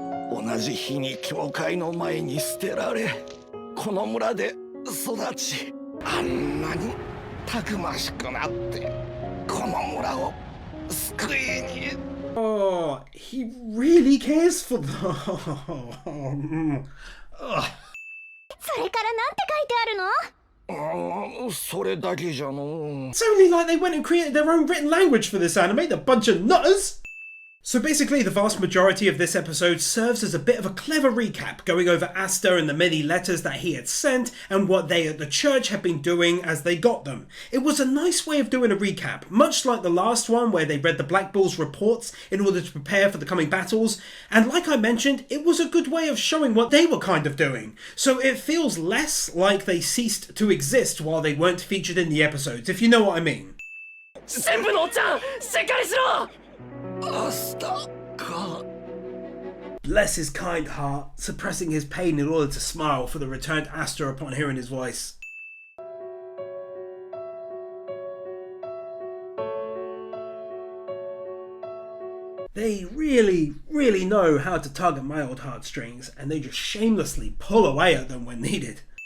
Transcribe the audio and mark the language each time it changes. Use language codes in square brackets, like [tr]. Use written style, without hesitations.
[ja] 同じ日に教会の前に捨てられ、この村で育ち、あんなにたくましくなって、この村を救いに。 [en] Oh, he really cares for them. [ja] それからなんて書いてあるの？それだけじゃの。 [en] It's only like they went and created their own written language for this anime, the bunch of nutters! So basically, the vast majority of this episode serves as a bit of a clever recap, going over Asta and the many letters that he had sent, and what they at the church had been doing as they got them. It was a nice way of doing a recap, much like the last one where they read the Black Bull's reports in order to prepare for the coming battles, and like I mentioned, it was a good way of showing what they were kind of doing. So it feels less like they ceased to exist while they weren't featured in the episodes, if you know what I mean. [ja] 全部のおっちゃんしっかりしろアスタか。 [en] Bless his kind heart, suppressing his pain in order to smile for the returned Asta upon hearing his voice. They really, really know how to tug at my old heartstrings, and they just shamelessly pull away at them when needed.